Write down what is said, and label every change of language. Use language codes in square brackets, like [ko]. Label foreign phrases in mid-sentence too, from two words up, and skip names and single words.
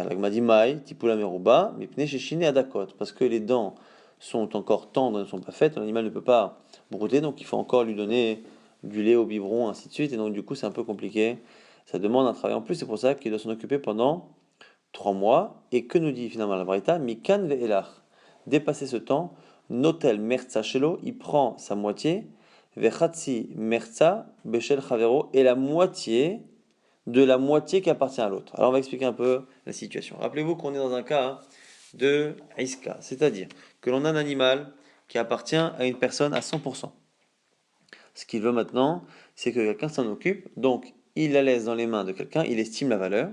[fr] La Gemara dit Maï, [he] טיפולה מרובה מפני ששיניה דקות, [fr] parce que les dents sont encore tendres, ne sont pas faites, l'animal ne peut pas brouter, donc il faut encore lui donner du lait au biberon, ainsi de suite, et donc du coup c'est un peu compliqué. Ça demande un travail en plus, c'est pour ça qu'il doit s'en occuper pendant 3 mois. Et que nous dit finalement la Braïta? [he] מכאן ואילך. [fr] Dépasser ce temps, [he] נוטל מחצה שלו, [fr] il prend sa moitié, [he] וחצי מחצה בשל חבירו, [fr] et la moitié de la moitié qui appartient à l'autre. Alors on va expliquer un peu la situation. Rappelez-vous qu'on est dans un cas de iska, c'est-à-dire que l'on a un animal qui appartient à une personne à 100%. Ce qu'il veut maintenant, c'est que quelqu'un s'en occupe, donc il la laisse dans les mains de quelqu'un, il estime la valeur.